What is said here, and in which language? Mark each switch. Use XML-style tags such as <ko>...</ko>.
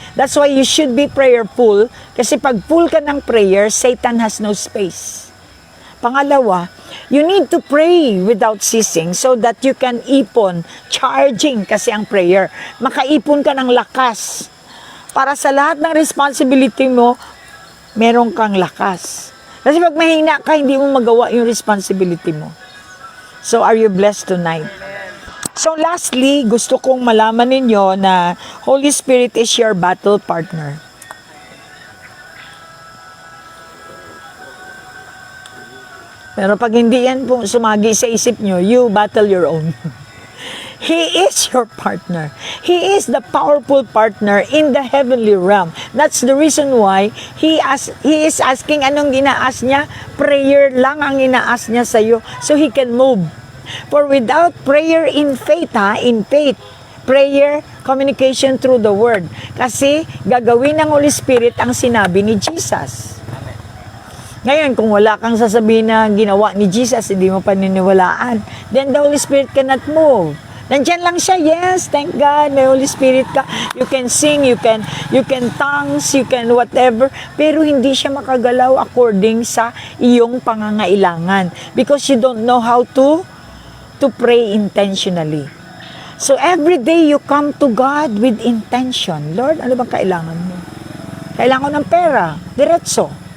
<en>That's why you should be prayerful,</en> <tl>kasi pag full ka ng prayer,</tl> <en>Satan has no space. Pangalawa, you need to pray without ceasing so that you can ipon, charging kasi ang prayer.</en> <tl>Makaipon ka ng lakas. Para sa lahat ng responsibility mo, meron kang lakas. Kasi pag mahina ka, hindi mo magawa yung responsibility mo.</tl> <en>So, are you blessed tonight?</en> <tl>So, lastly, gusto kong malaman ninyo na</tl> <en>Holy Spirit is your battle partner.</en> <tl>Pero pag hindi yan po sumagi sa isip nyo,</tl> <en>you battle your own. He is your partner. He is the powerful partner in the heavenly realm. That's the reason why He is asking,</en> <tl>anong ginaas niya? Prayer lang ang ginaas niya sa iyo</tl> <en>so He can move. For without prayer in faith, prayer, communication through the Word.</en> <tl>Kasi gagawin ng Holy Spirit ang sinabi ni Jesus. Ngayon, kung wala kang sasabihin na ginawa ni Jesus, hindi mo paniniwalaan,</tl> <en>then the Holy Spirit cannot move.</en> <tl>Nandiyan lang siya,</tl> <en>yes, thank God, may Holy Spirit ka. You can sing, you can tongues, you can whatever,</en> <tl>pero hindi siya makagalaw according sa iyong pangangailangan.</tl> <en>Because you don't know how to pray intentionally. So every day you come to God with intention.</en> <tl>Lord, ano bang kailangan mo? Kailangan ko ng pera, diretso.</tl>